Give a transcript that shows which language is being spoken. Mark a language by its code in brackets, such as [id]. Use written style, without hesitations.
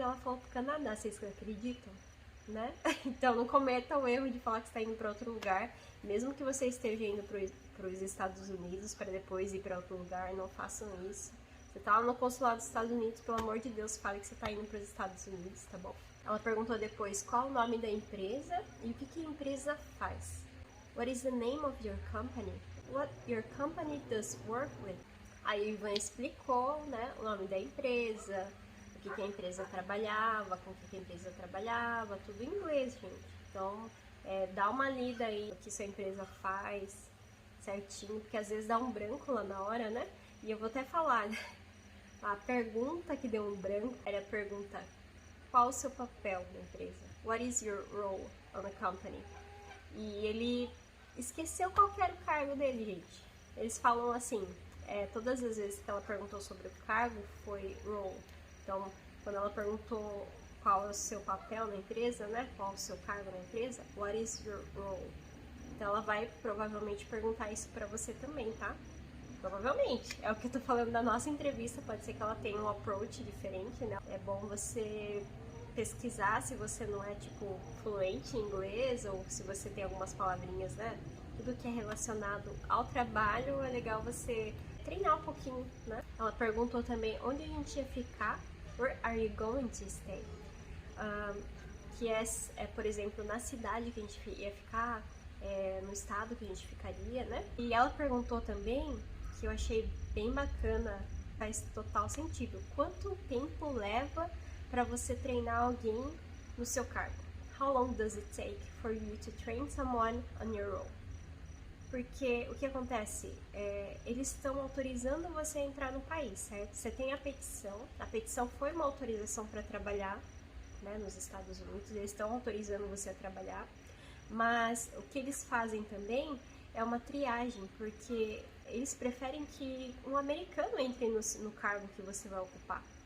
[pt] Ela falou pro Canadá, vocês acreditam? Né? Então não cometa o erro de falar que está indo para outro lugar, mesmo que você esteja indo para os Estados Unidos para depois ir para outro lugar, não façam isso. Você tá lá no consulado dos Estados Unidos, pelo amor de Deus, fale que você tá indo para os Estados Unidos, tá bom? Ela perguntou depois qual o nome da empresa e o que a empresa faz. [en] What is the name of your company? What your company does work with? [pt] Aí o Ivan explicou, né, o nome da empresa, o que a empresa trabalhava, com o que a empresa trabalhava, tudo em inglês, gente. Então, dá uma lida aí o que sua empresa faz certinho, porque às vezes dá um branco lá na hora, né? E eu vou até falar, né? A pergunta que deu um branco era a pergunta: qual o seu papel na empresa? [en] What is your role on the company? [pt] E ele esqueceu qual era o cargo dele, gente. Eles falam assim, todas as vezes que ela perguntou sobre o cargo foi role. Então, quando ela perguntou qual é o seu papel na empresa, né? Qual é o seu cargo na empresa? [en] What is your role? [pt] Então, ela vai provavelmente perguntar isso pra você também, tá? Provavelmente. É o que eu tô falando da nossa entrevista. Pode ser que ela tenha um approach diferente, né? É bom você pesquisar se você não é, tipo, fluente em inglês ou se você tem algumas palavrinhas, né? Tudo que é relacionado ao trabalho é legal você treinar um pouquinho, né? Ela perguntou também onde a gente ia ficar. [en] Where are you going to stay? [pt] Que por exemplo, na cidade que a gente ia ficar, no estado que a gente ficaria, né? E ela perguntou também, que eu achei bem bacana, faz total sentido, quanto tempo leva para você treinar alguém no seu cargo? [en] How long does it take for you to train someone on your role? [pt] Porque o que acontece? Eles estão autorizando você a entrar no país, certo? Você tem a petição foi uma autorização para trabalhar, né, nos Estados Unidos, eles estão autorizando você a trabalhar, mas o que eles fazem também é uma triagem, porque eles preferem que um americano entre no cargo que você vai ocupar.